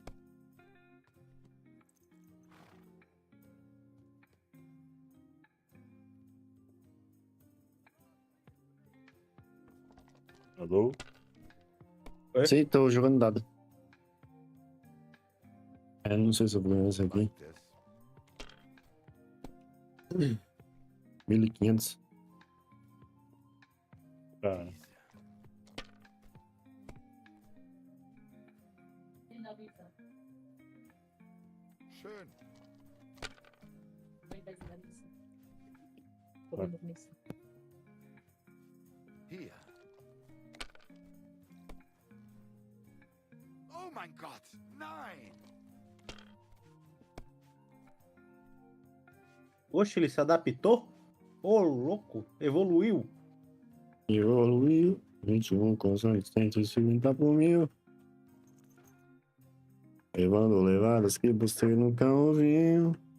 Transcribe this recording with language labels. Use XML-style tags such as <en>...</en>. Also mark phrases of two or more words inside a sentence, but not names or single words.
<pt>Alô? Sim, tô jogando dado. Não sei se eu vou ganhar esse aqui. 1.500. Cara.</pt> <de>Schön. Hier. Oh mein Gott, nein!</de> <pt>Oxe, ele se adaptou? Ô, louco, evoluiu. Evoluiu. 21 com 150 por mil. Levando levadas que você nunca ouviu.</pt>